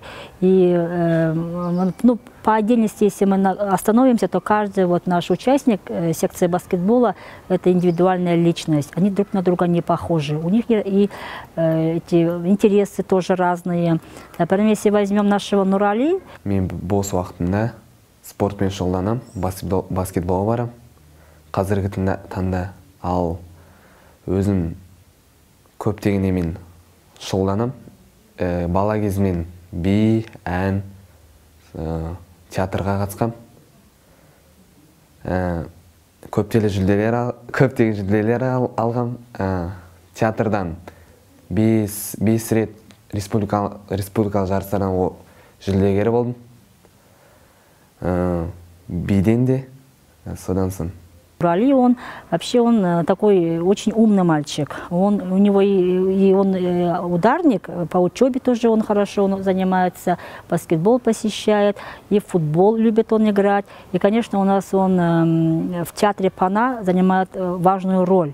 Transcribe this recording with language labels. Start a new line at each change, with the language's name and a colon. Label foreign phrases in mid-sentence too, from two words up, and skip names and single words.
Russian: И ну, по отдельности, если мы остановимся, то каждый вот наш участник секции баскетбола – это индивидуальная личность. Они друг на друга не похожи. У них и эти интересы тоже разные. Например, если возьмем нашего Нурали.
Kazakh: Мен бос уақытымда спортпен шұғылданам, баскетболға барам. Қазіргі таңда ал өзім көптеген немен шұғылданам. Бала кезімнен би, ән, театрға қатысқам. Көптеген жүлделер алғам. Театрдан 5 рет республикалық жарыстардан жүлдегері болдым. Биден де содан сон.
Russian: Нурали, он такой очень умный мальчик. У него и он ударник, по учебе тоже он хорошо занимается, баскетбол посещает, и в футбол любит он играть. И, конечно, у нас он в театре Пана занимает важную роль.